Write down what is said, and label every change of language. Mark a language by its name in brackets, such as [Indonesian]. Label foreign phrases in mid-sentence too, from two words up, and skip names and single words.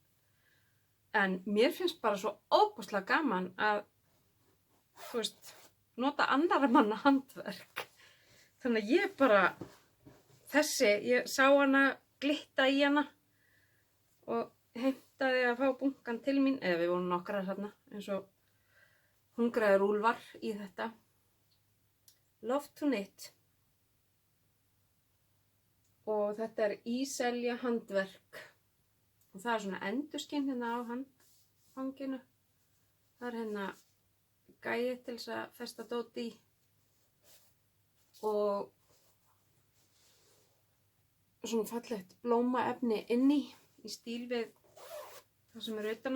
[Icelandic] En mér finnst bara svo óbúslega gaman að, þú veist, nota annarra manna handverk. Þannig að ég bara, ég sá hana glitta í hana og heimtaði að fá bunkan til mín, eða við vorum nokkrar þarna, eins og hungraðir úlfar í þetta. Love to Knit. Og þetta er íselja handverk. Og það er svona endurskinn hérna á handfanginu. Það er hérna gæi til þess að festa dót í. Og svona fallegt blómaefni inni í stíl við það sem er utan á.